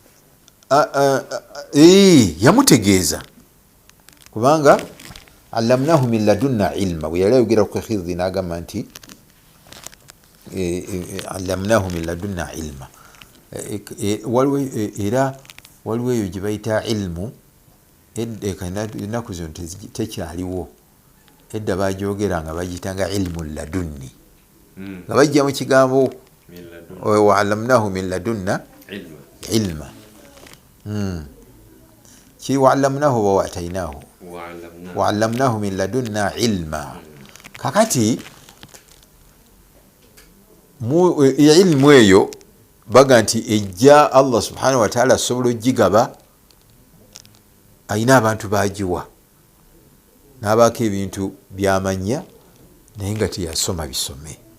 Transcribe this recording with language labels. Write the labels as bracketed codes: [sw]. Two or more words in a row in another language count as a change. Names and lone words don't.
[lg] Yamutegeeza kubanga [ar] علمناه من لدنا علما, [lg] bwe yali ayogera ku Khidri n'agamba nti [ar] علمناه من لدنا علما. [lg] Waliwo eyo gye bayita ilmu, ennaku zino tekyaliwo. Edda bagyogera nga bagiyitanga [ar] علم لدني, [lg] nga bajja mu kigambo [ar] وعلمناه من لدنا علما. Ki وعلمناه وآتيناه وعلمناه من لدنا علما. [lg] Kakati ilmu eyo baga nti ejja [ar] الله سبحانه وتعالى [lg] asobola ogigaba, ayina abantu bagiwa n'abaako ebintu byamanya naye nga teyasoma bisome.